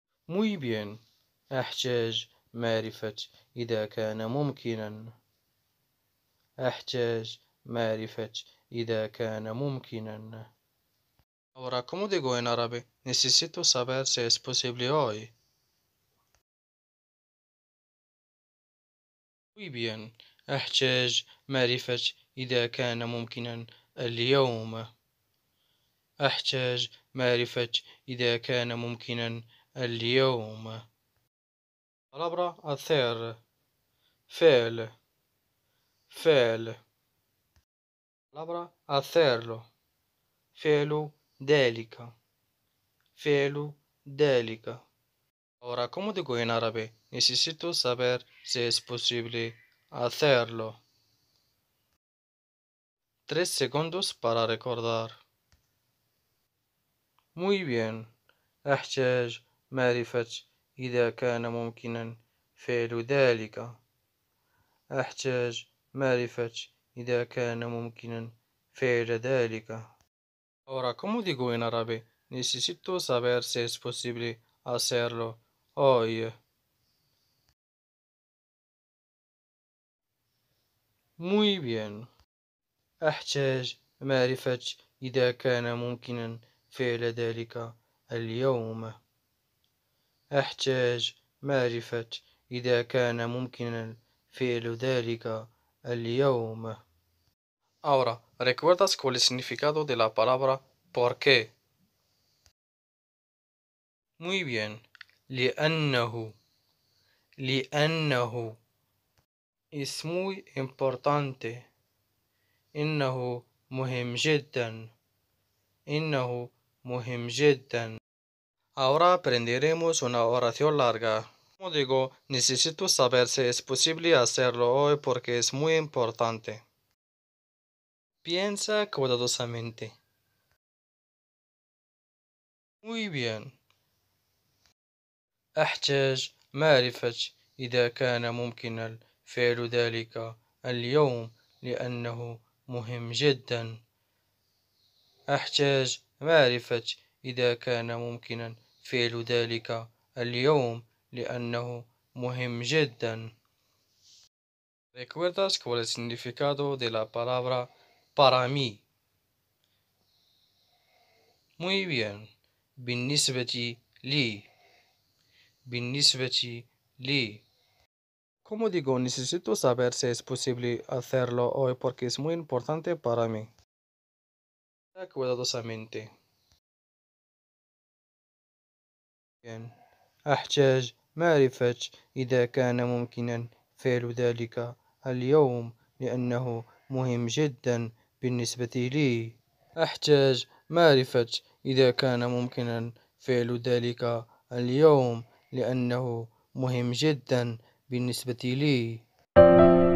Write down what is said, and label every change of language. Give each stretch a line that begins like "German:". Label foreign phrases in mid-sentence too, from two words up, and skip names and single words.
Spanish: Muy bien.
Arabic: أحتاج معرفة إذا كان ممكنا. أحتاج معرفة إذا كان ممكنا.
Spanish: Ahora, ¿cómo digo en árabe? Necesito saber si es posible hoy. Muy bien.
Arabic: أحتاج معرفة إذا كان ممكنا اليوم. أحتاج معرفة إذا كان ممكنا اليوم.
Spanish: palabra hacer
Arabic: فعل فعل
Spanish: palabra hacerlo
Arabic: فعل ذلك فعل ذلك.
Spanish: Ahora, ¿cómo digo en árabe? Necesito saber si es posible hacerlo. 3 segundos para recordar. Muy bien.
Arabic: أحتاج معرفة إذا كان ممكنا فعل ذلك. أحتاج معرفة إذا كان ممكنا فعل ذلك.
Spanish: Ahora, ¿cómo digo en árabe? Necesito saber si es posible hacerlo hoy. Muy bien.
Arabic: أحتاج معرفة إذا كان ممكنا فعل ذلك اليوم. أحتاج معرفة إذا كان ممكنا فعل ذلك اليوم.
Spanish: Ahora, ¿recuerdas cuál es el significado de la palabra por qué? Muy bien.
Arabic: لأنه لأنه
Spanish: es muy importante.
Arabic: إنه مهم جدا. إنه مهم جدا.
Spanish: Ahora aprenderemos una oración larga. Como digo, necesito saber si es posible hacerlo hoy porque es muy importante. Piensa cuidadosamente. Muy bien.
Arabic: أحتاج معرفة إذا كان ممكنا فعل ذلك اليوم لأنه مهم جدا. أحتاج معرفة إذا كان ممكنا فعل ذلك اليوم لأنه مهم جدا.
Spanish: ¿Recuerdas cuál es el significado de la palabra para mí? Muy bien.
Arabic: بالنسبة لي. بالنسبة لي.
Spanish: Como digo, necesito saber si es posible hacerlo hoy porque es muy importante para mí. Cuidadosamente. Bien.
Arabic: أحتاج معرفة إذا كان ممكنا فعل ذلك اليوم لأنه مهم جدا بالنسبة لي. أحتاج معرفة إذا كان ممكنا فعل ذلك اليوم لأنه مهم جدا بالنسبة لي.